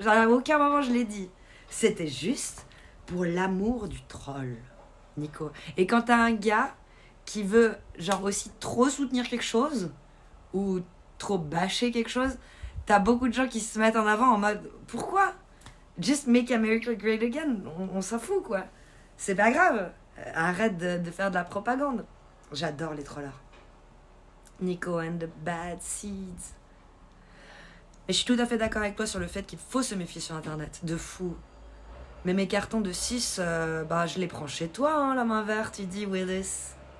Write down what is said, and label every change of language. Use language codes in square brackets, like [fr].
[fr] À aucun moment je l'ai dit. C'était juste pour l'amour du troll, Nico. Et quand t'as un gars qui veut genre aussi trop soutenir quelque chose ou trop bâcher quelque chose, t'as beaucoup de gens qui se mettent en avant en mode pourquoi? [en] Just make America great again. [fr] On s'en fout quoi. C'est pas grave. Arrête de faire de la propagande. J'adore les trollers. Nico and the bad seeds. Et je suis tout à fait d'accord avec toi sur le fait qu'il faut se méfier sur Internet. De fou. Mais mes cartons de 6, je les prends chez toi, hein, la main verte, il dit Willis.